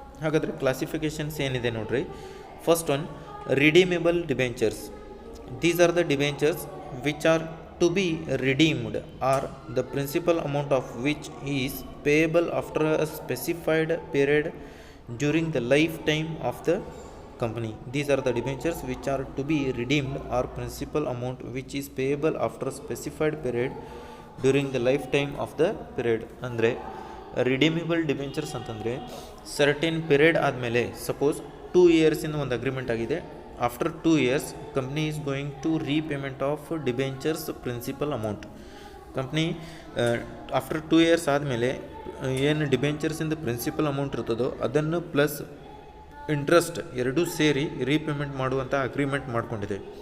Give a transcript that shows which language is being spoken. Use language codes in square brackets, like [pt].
[kn] ಹಾಗಾದರೆ ಕ್ಲಾಸಿಫಿಕೇಷನ್ಸ್ ಏನಿದೆ ನೋಡ್ರಿ. [en] First one redeemable debentures. These are the debentures which are to be redeemed are the principal amount of which is payable after a specified period during the life time of the company. These are the debentures which are to be redeemed or principal amount which is payable after a specified period during the lifetime of the period. ಅಂದರೆ redeemable debentures ಅಂತಂದರೆ certain period ಆದಮೇಲೆ, suppose 2 ಇಯರ್ಸಿಂದ ಒಂದು agreement ಆಗಿದೆ, after 2 years company is going to repayment of debentures principal amount. [kn] Company after 2 years ಆದಮೇಲೆ ಏನು ಡಿಬೆಂಚರ್ಸಿಂದ principal amount ಇರ್ತದೋ ಅದನ್ನು plus interest ಎರಡೂ ಸೇರಿ ರೀಪೇಮೆಂಟ್ ಮಾಡುವಂಥ ಅಗ್ರಿಮೆಂಟ್ ಮಾಡ್ಕೊಂಡಿದೆ.